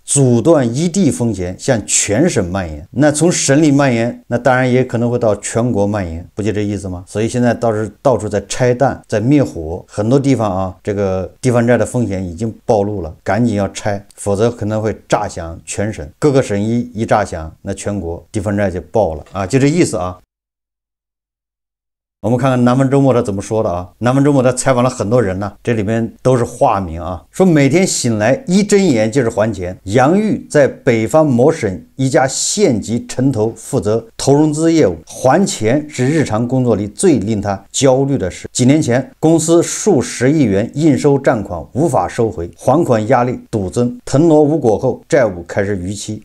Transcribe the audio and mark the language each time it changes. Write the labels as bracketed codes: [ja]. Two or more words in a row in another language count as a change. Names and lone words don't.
[zh] 阻斷一地風險向全省蔓延。那從省裡蔓延，那當然也可能會到全國蔓延，不就這意思嗎？所以現在到處在拆彈，在滅火，很多地方這個地方債的風險已經暴露了，趕緊要拆，否則可能會炸響全省，各個省一炸響，那全國地方債就爆了就這意思我們看看南方周末他怎麼說的南方周末他採訪了很多人這裡面都是化名說每天醒來一睜眼就是還錢。楊玉在北方某省一家縣級城投負責投融資業務，還錢是日常工作裡最令他焦慮的事。幾年前，公司數十億元應收賬款無法收回，還款壓力陡增，騰挪無果後，債務開始逾期。